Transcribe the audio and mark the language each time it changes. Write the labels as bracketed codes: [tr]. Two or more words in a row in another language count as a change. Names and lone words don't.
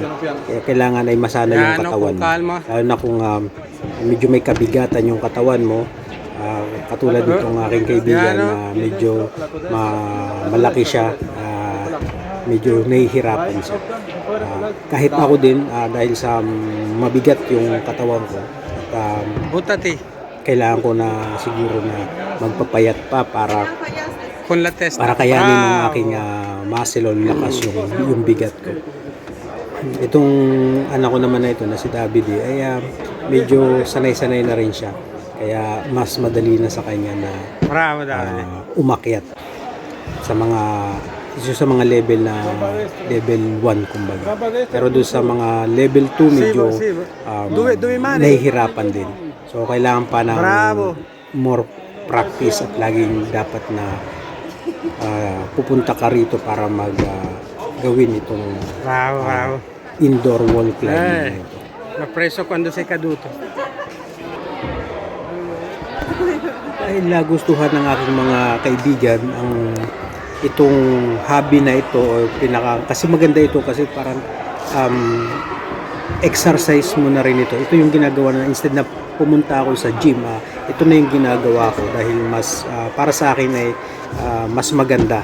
[tl] Kaya kailangan ay masana yung katawan mo. Lalo na kung medyo may kabigatan yung katawan mo, katulad nitong aking kaibigan na medyo malaki siya, medyo nahihirapan siya. Kahit ako din dahil sa mabigat yung katawan ko, [it] Butati. [tl] kailangan ko na siguro na magpapayat pa para [it] Con la testa. [tl] kayanin ng aking muscle o lakas yung bigat ko. Itong anak ko naman na ito na si David ay medyo sanay-sanay na rin siya. Kaya mas madali na sa kanya na [it] Bravo, David. [tl] umakyat sa mga level na level 1 kumbaga. Pero doon sa mga level 2 medyo nahihirapan din. So kailangan pa ng [en] more practice [tl] at laging dapat na pupunta ka rito para gawin itong [en] indoor wall climbing. [it] Napreso quando sei caduto. [tl] Dahil nagustuhan ng aking mga kaibigan ang itong hobby na ito kasi maganda ito kasi parang exercise mo na rin ito. Ito yung ginagawa na instead na pumunta ako sa gym, ito na yung ginagawa ko dahil mas para sa akin ay mas maganda.